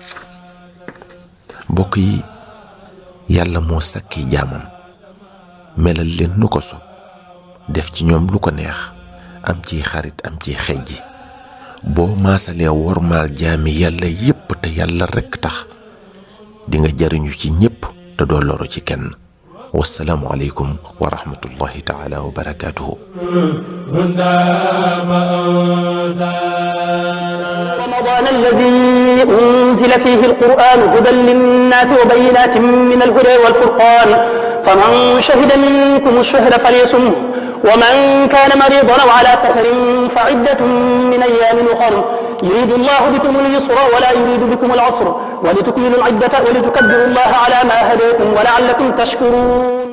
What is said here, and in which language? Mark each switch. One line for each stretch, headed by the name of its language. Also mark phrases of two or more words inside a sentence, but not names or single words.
Wolof: mbokk yi, yàlla moo sàkki jaamam melal leen nu ko sopp, def ci ñoom lu ko neex, am ciy xarit am ciy xejji. boo maasalee wormaal jaami yàlla yépp te yàlla rekk tax, di nga jariñu ci ñépp te doo loru ci kenn.
Arabic: والسلام عليكم ورحمة الله تعالى وبركاته. رمضان الذي أنزل فيه القرآن هدى للناس وبينات من الهدى والفرقان فمن شهد منكم الشهر فليصمه ومن كان مريضا أو على سفر فعدة من أيام أخر يريد الله بكم اليسر ولا يريد بكم العسر ولتكملوا العدة ولتكبروا الله على ما هداكم ولعلكم تشكرون.